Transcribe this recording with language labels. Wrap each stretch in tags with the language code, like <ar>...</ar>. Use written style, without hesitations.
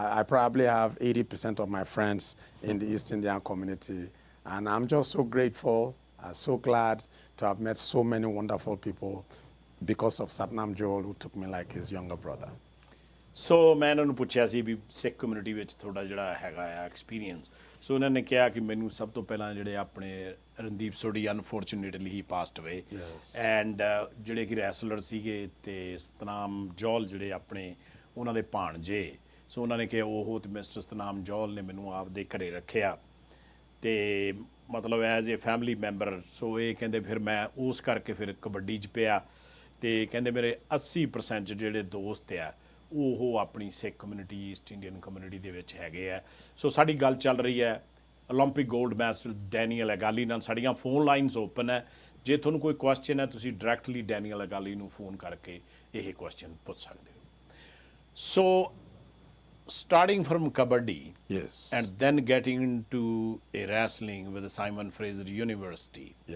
<en>I probably have 80% of my friends in the East Indian community, and I'm just so grateful. I'm so glad to have met so many wonderful people because of Satnam Johor, who took me like his younger brother.</en> <pa>ਸੋ ਮੈਂ ਇਹਨਾਂ ਨੂੰ ਪੁੱਛਿਆ ਸੀ ਵੀ ਸਿੱਖ community ਵਿੱਚ ਤੁਹਾਡਾ ਜਿਹੜਾ ਹੈਗਾ ਆ experience. ਸੋ ਉਹਨਾਂ ਨੇ ਕਿਹਾ ਕਿ ਮੈਨੂੰ ਸਭ ਤੋਂ ਪਹਿਲਾਂ ਜਿਹੜੇ ਆਪਣੇ ਰਣਦੀਪ ਸੋਢੀ ਅਨਫੋਰਚੂਨੇਟਲੀ ਹੀ ਪਾਸਡ ਅਵੇ, ਐਂਡ ਜਿਹੜੇ ਕਿ ਰੈਸਲਰ ਸੀਗੇ ਤੇ ਸਤਨਾਮ ਜੌਲ ਜਿਹੜੇ ਆਪਣੇ ਉਹਨਾਂ ਦੇ ਭਾਣਜੇ, ਸੋ ਉਹਨਾਂ ਨੇ ਕਿਹਾ ਉਹ ਤੇ ਮਿਸਟਰ ਸਤਨਾਮ ਜੌਲ ਨੇ ਮੈਨੂੰ ਆਪਦੇ ਘਰੇ ਰੱਖਿਆ ਤੇ ਮਤਲਬ ਐਜ਼ ਏ ਫੈਮਿਲੀ ਮੈਂਬਰ। ਸੋ ਇਹ ਕਹਿੰਦੇ ਫਿਰ ਮੈਂ ਉਸ ਕਰਕੇ ਫਿਰ ਕਬੱਡੀ 'ਚ ਪਿਆ ਤੇ ਕਹਿੰਦੇ ਮੇਰੇ 80% ਜਿਹੜੇ ਦੋਸਤ ਆ ਉਹ ਆਪਣੀ ਸਿੱਖ ਕਮਿਊਨਿਟੀ, ਈਸਟ ਇੰਡੀਅਨ ਕਮਿਊਨਿਟੀ ਦੇ ਵਿੱਚ ਹੈਗੇ ਆ। ਸੋ ਸਾਡੀ ਗੱਲ ਚੱਲ ਰਹੀ ਹੈ ਓਲੰਪਿਕ ਗੋਲਡ ਮੈਡਲ ਡੈਨੀਅਲ ਅਗਾਲੀ ਨਾਲ। ਸਾਡੀਆਂ ਫੋਨ ਲਾਈਨਸ ਓਪਨ ਹੈ, ਜੇ ਤੁਹਾਨੂੰ ਕੋਈ ਕੁਐਸਚਨ ਹੈ ਤੁਸੀਂ ਡਾਇਰੈਕਟਲੀ ਡੈਨੀਅਲ ਅਗਾਲੀ ਨੂੰ ਫੋਨ ਕਰਕੇ ਇਹ ਕੁਐਸਚਨ ਪੁੱਛ ਸਕਦੇ ਹੋ।</pa> <en>So starting from kabaddi and then getting into a wrestling with the Simon Fraser University.</en>